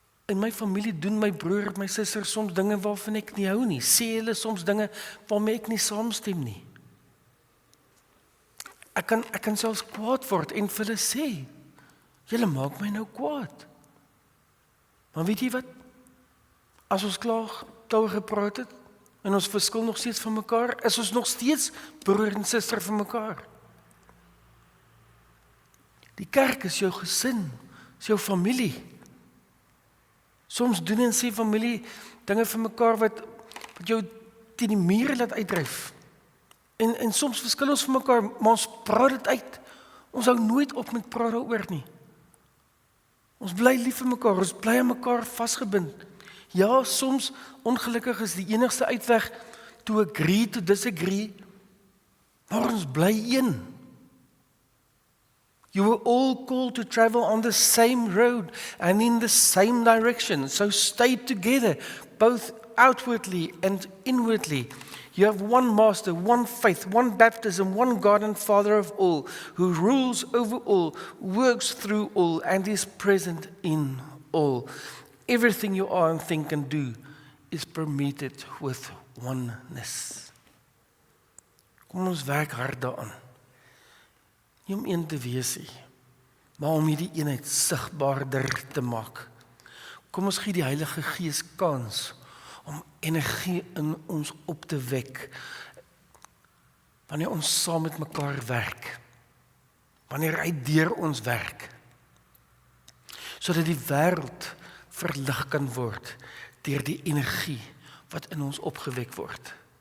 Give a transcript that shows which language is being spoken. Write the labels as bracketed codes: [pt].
[af] In my familie doen my broer en my suster soms dinge waarvan ek nie hou nie. Sê hulle soms dinge waarmee ek nie saamstem nie. Ek kan selfs kwaad word en vir hulle sê, julle maak my nou kwaad. Maar weet jy wat? As ons klaar daaroor gepraat het, en ons verskil nog steeds van mekaar, is ons nog steeds broer en suster van mekaar. Die kerk is jou gesin, is jou familie. Soms doen en sê familie dinge vir mekaar wat jou teen die mure laat uitdryf. En soms verskil ons van mekaar, maar ons praat dit uit. Ons hou nooit op met praat daaroor nie. Ons bly lief vir mekaar, ons bly aan mekaar vasgebind. Ja, soms ongelukkig is die enigste uitweg [en] to agree to disagree, [af] maar ons bly een. [en] You were all called to travel on the same road and in the same direction, so stay together, both outwardly and inwardly. You have one master, one faith, one baptism, one God and Father of all, who rules over all, works through all, and is present in all. Everything you are and think and do is permitted with oneness. [af] Kom ons werk hard daaraan. Nie om een te wees nie, maar om hierdie eenheid sigbaarder te maak. Kom ons gee die Heilige Gees kans om energie in ons op te wek, wanneer ons saam met mekaar werk, wanneer hy deur ons werk, sodat die wêreld verlig kan word deur die energie wat in ons opgewek word.